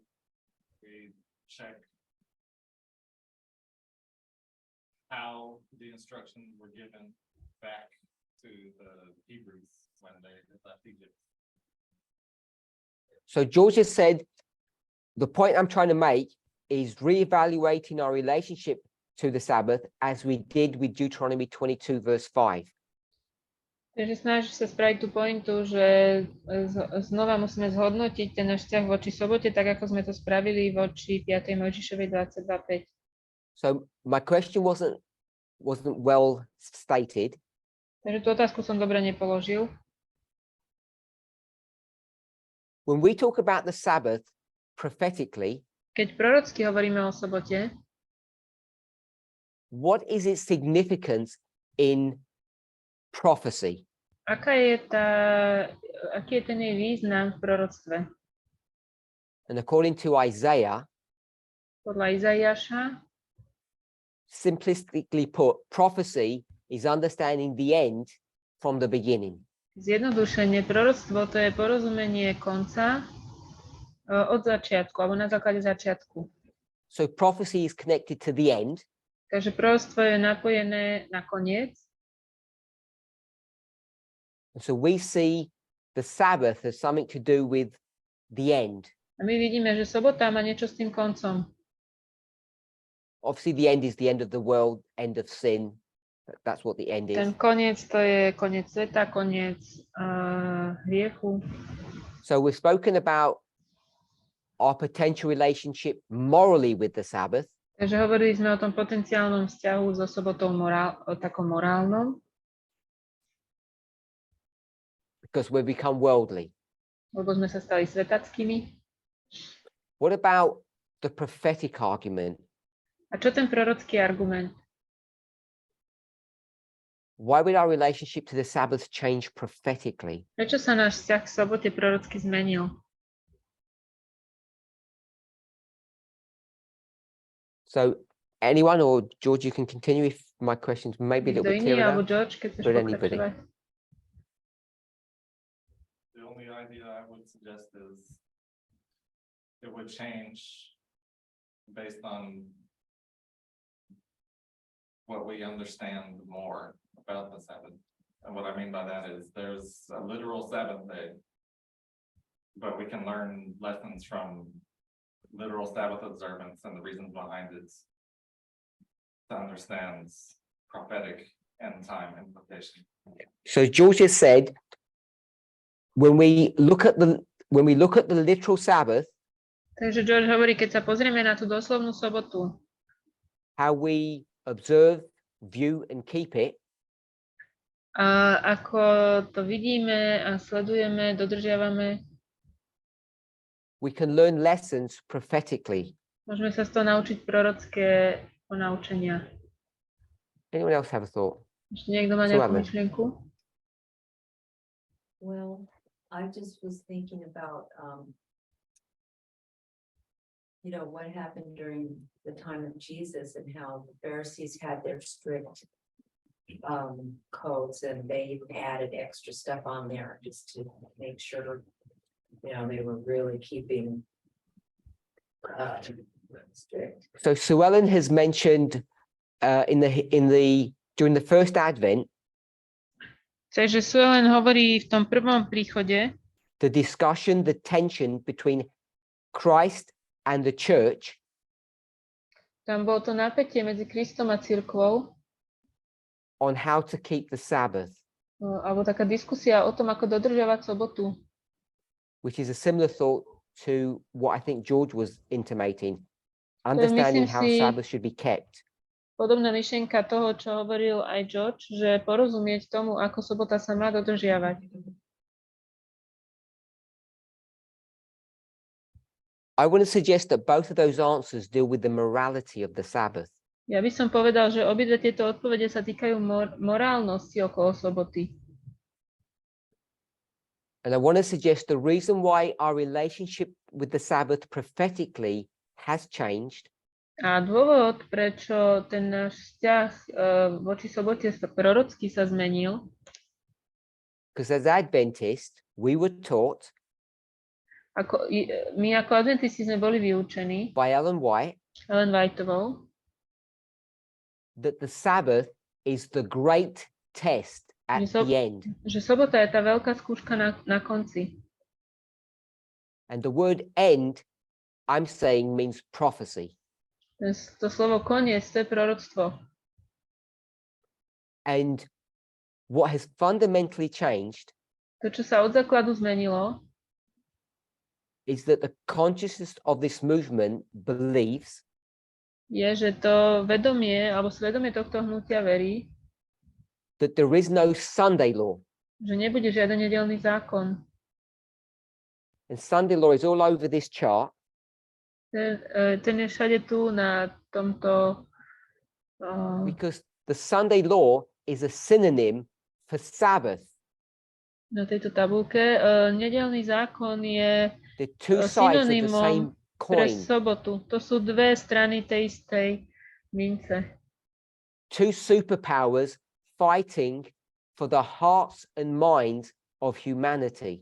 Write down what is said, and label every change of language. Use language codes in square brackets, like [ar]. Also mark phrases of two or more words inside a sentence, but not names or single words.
[en] We check how the instructions were given back to the Hebrews when they left Egypt. So George has said, the point I'm trying to make is reevaluating our relationship to the Sabbath as we did with Deuteronomy 22, verse 5. [sk] Takže snažíš sa spraviť tú pointu, že znova musíme zhodnotiť ten náš vzťah voči sobote, tak ako sme to spravili voči 5. Mojžišovej 22:5. [en] So my question wasn't well stated. [sk] Takže tú otázku som dobre nepoložil. [en] When we talk about the Sabbath prophetically, [sk] Keď prorocky hovoríme o sobote, [en] what is its significance in prophecy? [sk] aký je ten jej význam v proroctve? [en] And according to Isaiah, [sk] Podľa Izaiáša, [en] simplistically put, prophecy is understanding the end from the beginning. [sk] zjednodušenie, proroctvo to je porozumenie konca od začiatku, alebo na základe začiatku. [en] So prophecy is connected to the end, [sk] Takže proroctvo je napojené na koniec. [en] and so we see the Sabbath as something to do with the end. [sk] A my vidíme, že sobota má niečo s tým koncom. [en] Obviously, the end is the end of the world, end of sin. That's what the end is. [sk] Ten koniec to je koniec sveta, koniec hriechu. [en] So we've spoken about our potential relationship morally with the Sabbath. [sk] Takže hovorili sme o tom potenciálnom vzťahu so sobotou o takom morálnom, [en] Because we've become worldly. [sk] lebo sme sa stali svetackými. [en] What about the prophetic argument? [sk] A čo ten prorocký argument? [en] Why would our relationship to the Sabbath change prophetically? [sk] Prečo sa náš vzťah k sobote prorocky zmenil? [en] So anyone, or George, you can continue if my questions maybe a little [sk] Niekto [en] bit [sk] iný, [en] clearer [sk] alebo [en] now. [sk] George, keď chceš [en] But anybody. [sk] pokračovať. [en] The only idea I would suggest is it would change based on what we understand more about the Sabbath. And what I mean by that is there's a literal Sabbath day, but we can learn lessons from literal Sabbath observance and the reasons behind it to understand prophetic end time implication. So George has said, when we look at the literal Sabbath, [sk] Takže George hovorí, keď sa pozrieme na tú doslovnú sobotu, [en] how we observe, view, and keep it, [sk] a ako to vidíme a sledujeme, dodržiavame, [en] we can learn lessons prophetically. [sk] môžeme sa z toho naučiť prorocké ponaučenia. [en] Anyone else have a thought? [sk] Ešte niekto má nejakú Suave. myšlienku? [en] Well, I just was thinking about, what happened during the time of Jesus and how the Pharisees had their strict codes and they added extra stuff on there just to make sure, they were really keeping strict. So Sue Ellen has mentioned during the first Advent, [sk] Takže Suelen hovorí v tom prvom príchode, [en] the discussion, the tension between Christ and the church, [sk] tam bolo to napätie medzi Kristom a cirkvou, [en] on how to keep the Sabbath, [sk] alebo taká diskusia o tom, ako dodržiavať sobotu. [en] which is a similar thought to what I think George was intimating, understanding how si- Sabbath should be kept. [sk] Podobná myšlienka toho, čo hovoril aj George, že porozumieť tomu, ako sobota sa má dodržiavať. [en] I want to suggest that both of those answers deal with the morality of the Sabbath. [sk] Ja by som povedal, že obidve tieto odpovede sa týkajú morálnosti okolo soboty. [en] And I want to suggest the reason why our relationship with the Sabbath prophetically has changed [sk] A dôvod, prečo ten náš vzťah voči sobote prorocky sa zmenil, [en] because as Adventists, we were taught [sk] my ako adventisti sme boli vyučení [en] by Ellen White [sk] Ellen Whiteovou, [en] that the Sabbath is the great test at [sk] Že [en] the end. [sk] že sobota je tá veľká skúška na konci. [en] And the word end, I'm saying, means prophecy. [sk] To slovo koniec, to je proroctvo. [en] And what has fundamentally changed [sk] To, čo sa od základu zmenilo, [en] is that the consciousness of this movement believes [sk] je, že to vedomie, alebo svedomie tohto hnutia verí, [en] that there is no Sunday law. [sk] že nebude žiaden nedeľný zákon. [en] And Sunday law is all over this chart. [sk] Ten je všade tu na tomto [en] Because the Sunday law is a synonym for Sabbath. [sk] na tejto tabulke. Nedeľný zákon je [en] The two sides of the [sk] synonymom [en] same [sk] pre [en] coin. [sk] sobotu. To sú dve strany tej istej mince. [en] Two superpowers fighting for the hearts and minds of humanity.